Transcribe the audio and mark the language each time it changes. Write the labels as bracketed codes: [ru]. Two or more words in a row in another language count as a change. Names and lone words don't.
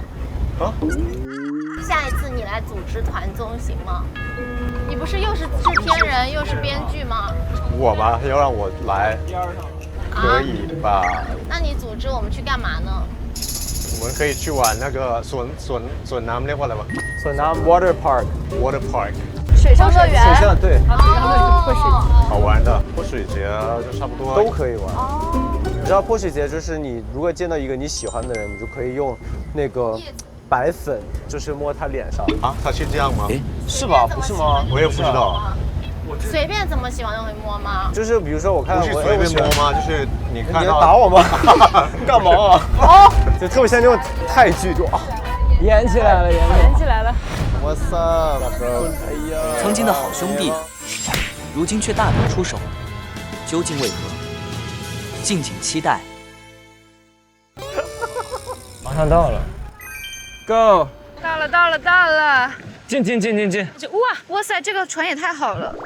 [zh] 啊？下一次你来组织团综行吗？你不是又是制片人又是编剧吗？我吗？要让我来，可以吧？那你组织我们去干嘛呢？我们可以去玩那个 [th] สวนน้ำเรียกว่าอะไรวะ [zh] 索南 Water Park，？Water Park，水上乐园。水上对，好玩的，泼水节就差不多都可以玩。你知道泼水节就是你如果见到一个你喜欢的人，你就可以用那个白粉，就是摸他脸上。啊？他是这样吗？是吧？不是吗？我也不知道，随便怎么喜欢就会摸吗？就是比如说我看不是随便摸吗？就是你看到你要打我吗？干嘛啊？哦，就特别像那种泰剧，就啊，演起来了，演起来了。 [en] What's up， bro？ 哎呀， [zh] 曾经的好兄弟，如今却大打出手，究竟为何？敬请期待。马上到了 ，Go！到了！进！哇塞，这个船也太好了！